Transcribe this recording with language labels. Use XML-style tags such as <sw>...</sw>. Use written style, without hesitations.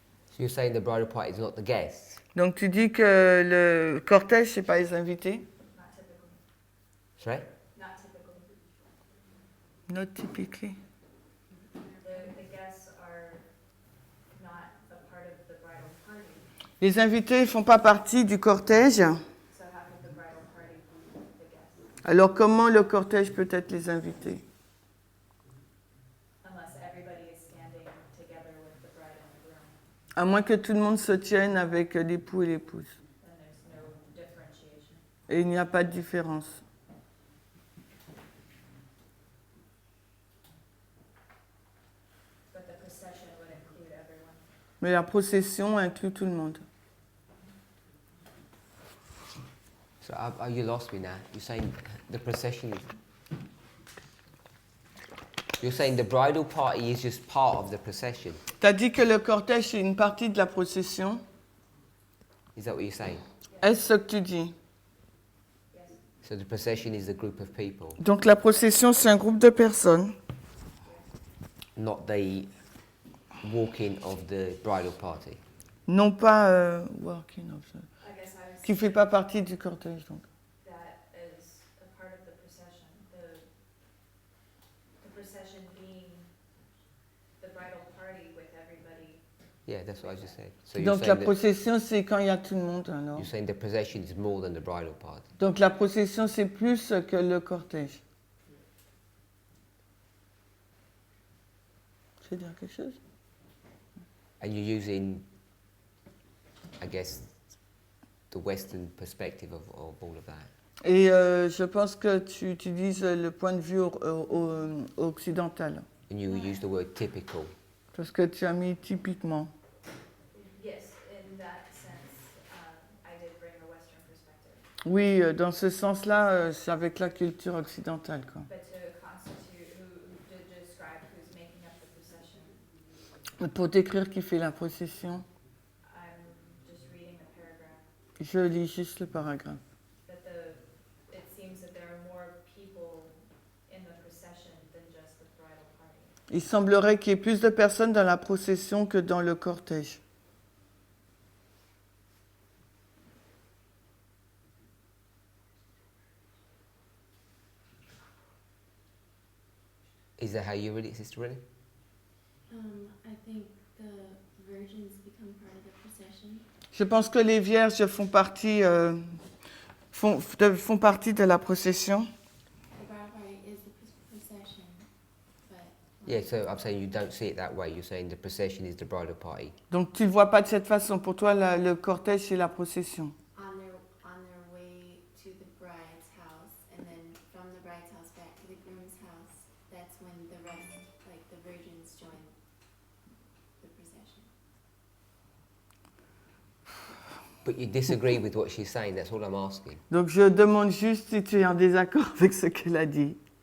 <en>So you're saying the bridal party is not the guests?</en> <fr>Donc, tu dis que le cortège, c'est pas les invités?</fr> <en>Not typically. Sorry? Not typically. Not typically. The guests are not a part of the bridal party.</en> <fr>Les invités ne font pas partie du cortège.</fr> <en>So how could the bridal party be the guests?</en> <fr>Alors, comment le cortège peut être les invités?</fr> <en>Unless everybody is standing together with the bride and the groom,</en> <fr>À moins que tout le monde se tienne avec l'époux et l'épouse.</fr> <en>then there's no differentiation.</en> <fr>Et il n'y a pas de différence.</fr> <en>But the procession would include everyone.</en> <fr>Mais la procession inclut tout le monde.</fr> <en>So you lost me now. You're saying the procession is... You're saying the bridal party is just part of the procession.</en> <fr>Tu as dit que le cortège, c'est une partie de la procession.</fr> <en>Is that what you're saying?</en> <fr>Est-ce ce que tu dis?</fr> <en>Yes. So the procession is a group of people,</en> <fr>Donc la procession, c'est un groupe de personnes,</fr> <en>not the walking of the bridal party.</en> <fr>non pas</fr> <en>working of the- I guess I was</en> <fr>qui ne fait pas partie du cortège. Donc.</fr> <en>that as a part of the procession. The procession being the bridal party with everybody. Yeah, that's what I just said. So you're</en> <fr>Donc la</fr> <en>saying,</en> <fr>procession, c'est quand il y a tout le monde. Alors.</fr> <en>you're saying the procession is more than the bridal party.</en> <fr>Donc la procession, c'est plus que le cortège. Tu veux dire quelque chose?</fr> <en>And you're using, I guess, the Western perspective of all of that.</en> <fr>Et je pense que tu utilises le point de vue occidental.</fr> <en>And you use the word typical.</en> <fr>Parce que tu as mis typiquement.</fr> <en>Yes, in that sense, I did bring a Western perspective.</en> <fr>Oui, dans ce sens-là, c'est avec la culture occidentale, quoi.</fr> <en>But to constitute to describe who's making up the procession,</en> <fr>Pour décrire qui fait la procession,</fr> <en>I'm just reading the paragraph.</en> <fr>je lis juste le paragraphe.</fr> <en>That it seems that there are more people in the procession than just the bridal party.</en> <fr>Il semblerait qu'il y ait plus de personnes dans la procession que dans le cortège.</fr> <en>Is that how you read it, Sister Rennie? I think the virgins become part of the procession.</en> <fr>Je pense que les vierges font partie de la procession.</fr> <en>The bridal party is the procession, but Yeah, so I'm saying you don't see it that way. You're saying the procession is the bridal party.</en> <fr>Donc tu ne le vois pas de cette façon. Pour toi, le cortège, c'est la procession.</fr> <en>on their way to the bride's house, and then from the bride's house back to the groom's house. That's when the rest, like the virgins, join the procession. But you disagree with what she's saying. That's all I'm asking.</en> <fr>Donc je demande juste si tu es en désaccord avec ce qu'elle a dit.</fr>